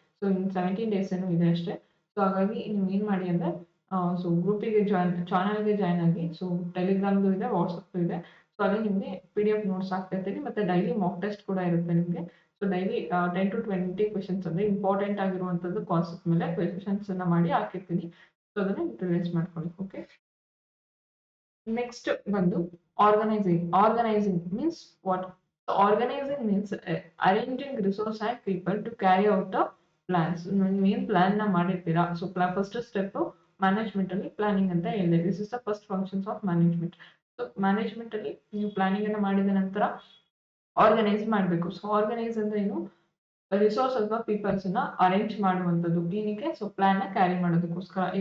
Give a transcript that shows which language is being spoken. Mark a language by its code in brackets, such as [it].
[kn] So ಇನ್ನು 17 days ಏನೋ ಇದೆ ಅಷ್ಟೇ. ಸೊ ಹಾಗಾಗಿ ನೀವು ಏನು ಮಾಡಿ ಅಂದರೆ ಸೊ ಗ್ರೂಪಿಗೆ ಚಾನಲ್ಗೆ ಜಾಯ್ನ್ ಆಗಿ. ಸೊ ಟೆಲಿಗ್ರಾಮ್ದು ಇದೆ, ವಾಟ್ಸಪ್ದು ಇದೆ. ಸೊ ಅಲ್ಲಿ ನಿಮಗೆ PDF ನೋಟ್ಸ್ ಆಗ್ತಾ ಇರ್ತೀನಿ, ಮತ್ತೆ ಡೈಲಿ ಮಾಕ್ ಟೆಸ್ಟ್ ಕೂಡ ಇರುತ್ತೆ ನಿಮಗೆ. ಸೊ ಡೈಲಿ 10 to 20 ಕ್ವೆಶನ್ಸ್ ಅಂದರೆ ಇಂಪಾರ್ಟೆಂಟ್ ಆಗಿರುವಂಥದ್ದು ಕಾನ್ಸೆಪ್ಟ್ ಮೇಲೆ ಕ್ವೆಶನ್ಸ್ ಅನ್ನ ಮಾಡಿ ಹಾಕಿರ್ತೀನಿ. ಸೊ ಅದನ್ನ ರಿವೈಸ್ ಮಾಡ್ಕೊಳ್ಳಿ. ಓಕೆ. [en] Next ಬಂದು organizing. Organizing means what? So organizing means arranging resource and people to carry out the plans. [kn] ನೀವೇನ್ ಪ್ಲಾನ್ ನ ಮಾಡಿರ್ತೀರಾ, ಸೊ ಫಸ್ಟ್ ಸ್ಟೆಪ್ ಮ್ಯಾನೇಜ್ಮೆಂಟ್ ಅಲ್ಲಿ ಪ್ಲಾನಿಂಗ್ ಅಂತ ಹೇಳಿದೆ. [en] This is the first functions of management. [kn] So management ಅಲ್ಲಿ ನೀವು planning ಅನ್ನ ಮಾಡಿದ ನಂತರ ಆರ್ಗನೈಸ್ ಮಾಡಬೇಕು. ಸೊ ಆರ್ಗನೈಸ್ ಅಂದ್ರೆ ಏನು? ರಿಸೋರ್ಸ್ ಅಥವಾ ಪೀಪಲ್ಸ್ ನ ಅರೇಂಜ್ ಮಾಡುವಂಥದ್ದು. ಏನಕ್ಕೆ? ಸೊ ಪ್ಲಾನ್ ನ ಕ್ಯಾರಿ ಮಾಡೋದಕ್ಕೋಸ್ಕರ.